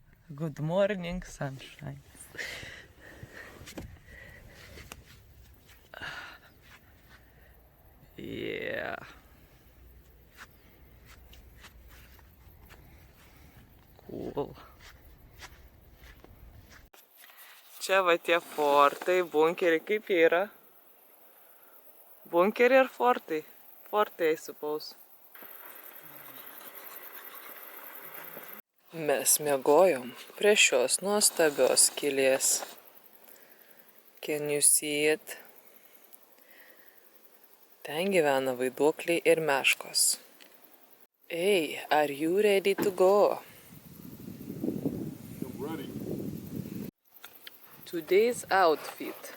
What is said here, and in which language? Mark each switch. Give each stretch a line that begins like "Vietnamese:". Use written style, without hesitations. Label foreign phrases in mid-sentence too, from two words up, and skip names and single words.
English: Good morning, sunshine. Yeah. Cool.
Lithuanian: Čia va tie fortai, bunkeriai, kaip jie yra? Bunkeriai ar fortai? Fortai,
English: I suppose.
Lithuanian: Mes miegojom prie šios nuostabios skylės.
English: Can you see it?
Lithuanian: Ten gyvena vaiduokliai ir meškos.
English: Hey, are you ready to go? I'm ready. Today's outfit.